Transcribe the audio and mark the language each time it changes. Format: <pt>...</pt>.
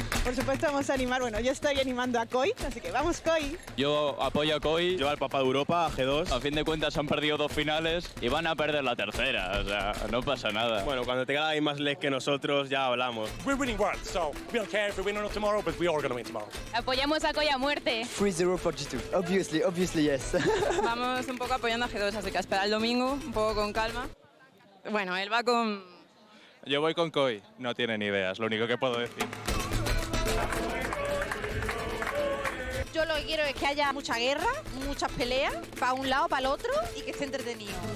<es>por supuesto vamos a animar, bueno, yo estoy animando a Koi, así que vamos Koi. Yo apoyo a Koi. Yo al Papa de Europa, a G2. A fin de cuentas han perdido 2 finales y van a perder la tercera, o sea, no pasa nada. Bueno, cuando tenga ahí más LEC que nosotros, ya hablamos.</es> <en>We're winning world, so we don't care if we win or not tomorrow, but we are going to win tomorrow.</en> <es>Apoyamos a Koi a muerte.</es> <en>3-0 for G2. Obviously yes.</en> <es>Vamos un poco apoyando a G2, así que a esperar el domingo, un poco con calma. Bueno, él va con... Yo voy con Koi, no tiene ni idea, es lo único que puedo decir. Yo lo que quiero es que haya mucha guerra, muchas peleas, para un lado, para el otro, y que esté entretenido.</es>